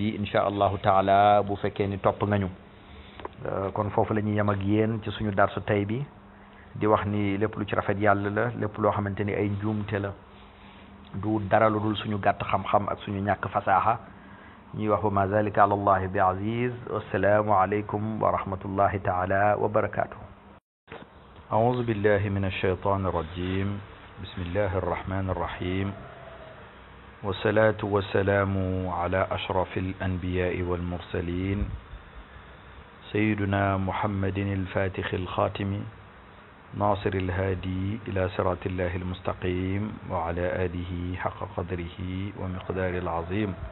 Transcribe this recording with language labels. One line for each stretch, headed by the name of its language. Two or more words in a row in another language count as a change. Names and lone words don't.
Wolof: bii
Arabic: إن شاء الله تعالى
Wolof: bu fekkee ni topp nga ñu kon foofu la ñuy yem ak yéen ci suñu darsu tey bi di wax ni lépp lu ci rafet yàlla la lépp loo xamante ni ay njuumte la du dara lu dul suñu gàtt xam-xam ak suñu ñàkk fasaaxa ñuy wax
Arabic: وما ذلك على الله بعزيز والسلام عليكم ورحمة الله تعالى وبركاته أعوذ بالله من الشيطان الرجيم بسم الله الرحمن الرحيم والصلاة والسلام على أشرف الأنبياء والمرسلين سيدنا محمد الفاتح الخاتم ناصر الهادي إلى صراط الله المستقيم وعلى آله حق قدره ومقدار العظيم